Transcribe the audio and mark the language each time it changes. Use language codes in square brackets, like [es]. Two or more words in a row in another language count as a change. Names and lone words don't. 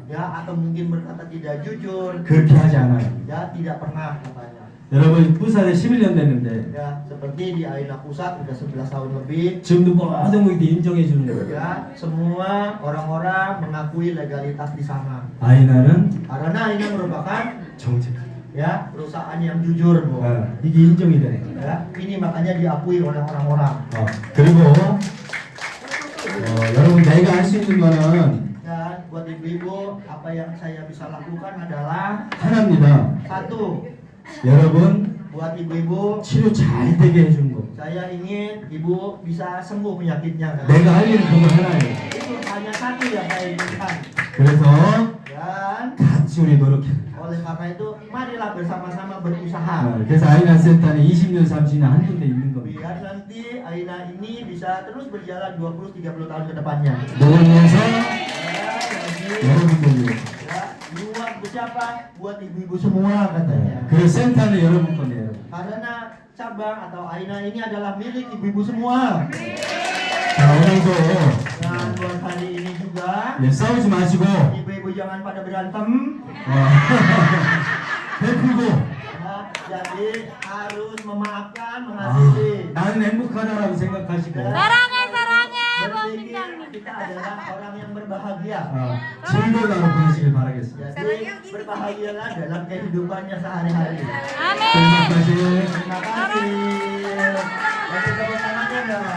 [id] ya atau mungkin berkata tidak jujur, [ko] 그렇게 하지 않아요. [id] ya tidak pernah katanya. [ko] 여러분 부산에 11년 됐는데 [id] Ya, seperti di Aina Pusat udah 11 tahun lebih. [ko] 지금도 모든 거 인정해 주는 거예요. [id] Ya, semua orang-orang mengakui legalitas di sana. [ko] 아이나는 [id] Karena ini merupakan [ko] 정직. [id] ya perusahaan yang jujur, Bu. [ko] 이게 인정이 되는 거예요. [id] Ya, ini makanya diakui oleh orang-orang. [ko] 그리고 여러분 내가 할 수 있는 거는 [id] Dan buat ibu-ibu, apa yang saya bisa lakukan adalah [ko] 하나입니다. [id] satu, [ko] 여러분 [id] buat ibu-ibu, [ko] 치료 잘 되게 해주는 거. [id] saya ingin ibu bisa sembuh penyakitnya. Kan? [ko] 내가 할 일은 그거 하나예요. [id] Itu hanya satu yang saya inginkan. [ko] 그래서 [id] Dan [ko] 같이 우리 노력해. [id] oleh karena itu, marilah bersama-sama berusaha. [ko] 그래서 아이나 센터는 20년, 30년 한 군데 있는 겁니다. [id] Biar nanti Aina ini bisa terus berjalan 20-30 tahun ke depannya. [ko] 뭘 위해서? [id] Ya, jadi, [ko] 여러분들 위해서. [id] ya, buat siapa? Buat ibu-ibu semua katanya. [ko] 그 센터는 여러분 거예요. [id] Karena cabang atau Aina ini adalah milik ibu-ibu semua. [ko] 자, 오늘도 [id] Dan buat hari ini juga, [ko] 싸우지 마시고 [id] ibu-ibu jangan pada berantem. [ko] 베풀고 [id] Ya, jadi harus memaafkan, mengasihi. [ko] 나는 행복하다라고 생각하시고 사랑해 사랑해 범 [id] Berpikir [ko] 팀장님. [id] kita adalah orang yang berbahagia. [ko] 즐거운 하루 보내시길 바라겠습니다. [id] Jadi berbahagialah dalam kehidupannya sehari-hari. [ko] 아멘. [id] terima kasih. Terima kasih. Kasih tepuk tangannya dong.